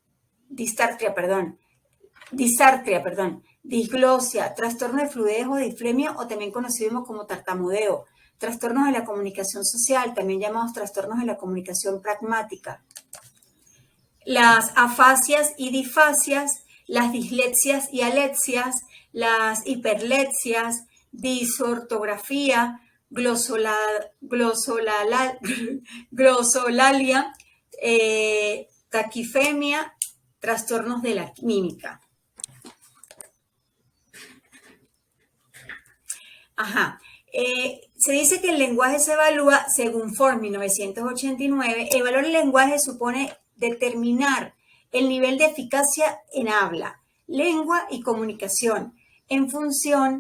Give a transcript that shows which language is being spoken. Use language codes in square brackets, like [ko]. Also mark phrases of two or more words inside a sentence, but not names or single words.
[es] disglosia, trastorno de fluidez o disflemia o también conocido como tartamudeo, trastornos de la comunicación social, también llamados trastornos de la comunicación pragmática, las afasias y disfasias, las dislexias y alexias, las hiperlexias, disortografía, glosolalia, taquifemia, trastornos de la mímica. Se dice que el lenguaje se evalúa según Form 1989. Evaluar el lenguaje supone determinar el nivel de eficacia en habla, lengua y comunicación en función